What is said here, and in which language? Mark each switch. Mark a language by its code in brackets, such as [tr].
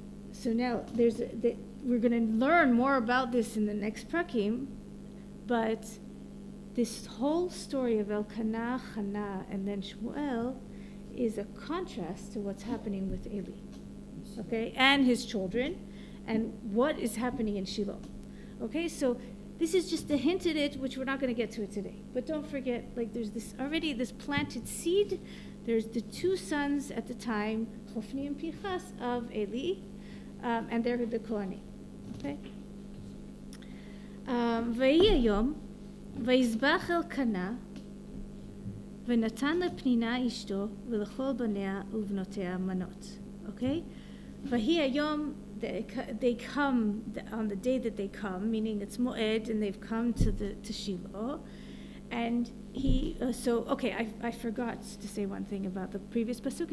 [en] So now, we're going to learn more about this in the next prakim, but this whole story of Elkanah, Hannah, and then Shmuel is a contrast to what's happening with Eli, okay, and his children, and what is happening in Shiloh. Okay, so this is just a hint at it, which we're not going to get to it today. But don't forget, like, there's this planted seed. There's the 2 sons at the time, Chofni and Pinchas, of Eli, and they're the Kohanim. Okay. [he] ויהי היום, ויזבח אלקנה, ונתן לפנינה אשתו, ולכל בניה ובנותיה מנות. [en] Okay? [he] ויהי היום, [en] they come on the day that they come, meaning it's Moed, and they've come to Shiloh, and I forgot to say one thing about the previous pasuk.